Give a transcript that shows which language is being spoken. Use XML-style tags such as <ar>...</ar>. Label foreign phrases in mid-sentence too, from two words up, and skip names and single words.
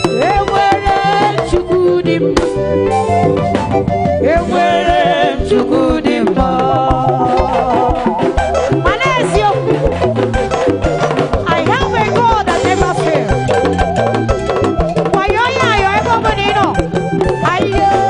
<ig>Enwere m Chukwu dị mma. Enwere m Chukwu dị mma. Ma n'eziokwu,</ig> <en>I have a God that never fails.</en> <ig>Wayo ya, ayọ ebe ọ bụla ị nọ. Ayo.</ig>